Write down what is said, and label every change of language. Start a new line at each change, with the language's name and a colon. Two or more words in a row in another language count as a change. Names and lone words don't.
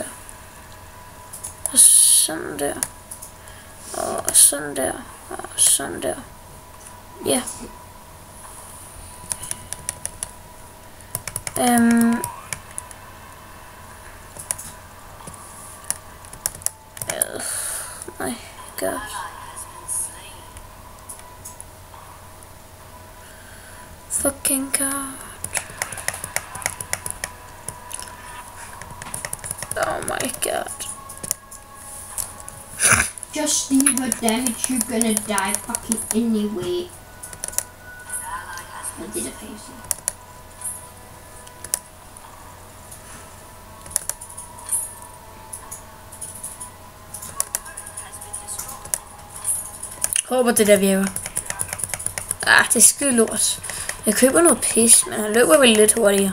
Danish: Og sådan der. Og sådan der. Og sådan der. Ja. Nej, god.
English: Fucking god. Oh my god. Just leave her, damn it, you're gonna die fucking anyway. What did I say?
Danish: Håber det der virker. Det er skide lort. Jeg køber noget pis, men han løber vel lidt hurtigere.